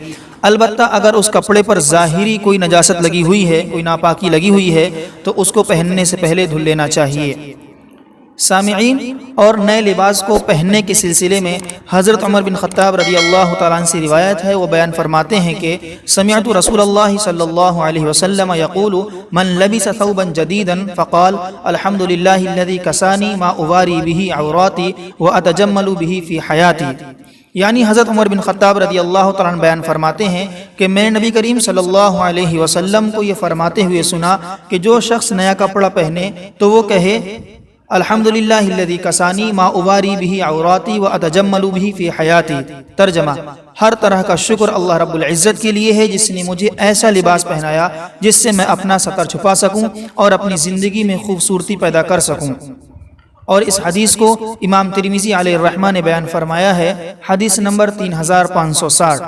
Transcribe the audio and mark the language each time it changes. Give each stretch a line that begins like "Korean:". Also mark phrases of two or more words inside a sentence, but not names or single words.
Urdu: البتہ اگر اس کپڑے پر ظاہری کوئی نجاست لگی ہوئی ہے، کوئی ناپاکی لگی ہوئی ہے، تو اس کو پہننے سے پہلے دھل لینا چاہیے۔ سامعین، اور نئے لباس کو پہننے کے سلسلے میں حضرت عمر بن خطاب
Arabic: رضی اللہ تعالیٰ عنہ
Urdu: سے روایت ہے، وہ بیان فرماتے ہیں کہ
Arabic: سمعت رسول اللہ صلی اللہ علیہ وسلم یقول من لبس ثوبا جدیدا فقال الحمد للہ الذی کسانی ما اواری به عوراتی واتجمل به فی حیاتی۔
Urdu: یعنی حضرت عمر بن خطاب
Arabic: رضی اللہ تعالیٰ عنہ
Urdu: بیان فرماتے ہیں کہ میں نبی کریم
Arabic: صلی اللہ علیہ وسلم
Urdu: کو یہ فرماتے ہوئے سنا کہ جو شخص نیا کپڑا پہنے تو وہ کہے
Arabic: الحمدللہ الذی کسانی ما اواری به عوراتی واتجمل به فی حیاتی۔
Urdu: ترجمہ: ہر طرح کا شکر اللہ رب العزت کے لیے ہے جس نے مجھے ایسا لباس پہنایا جس سے میں اپنا ستر چھپا سکوں اور اپنی زندگی میں خوبصورتی پیدا کر سکوں۔ اور اس حدیث کو امام ترمذی
Arabic: علیہ الرحمہ
Urdu: نے بیان فرمایا ہے، حدیث نمبر 3560۔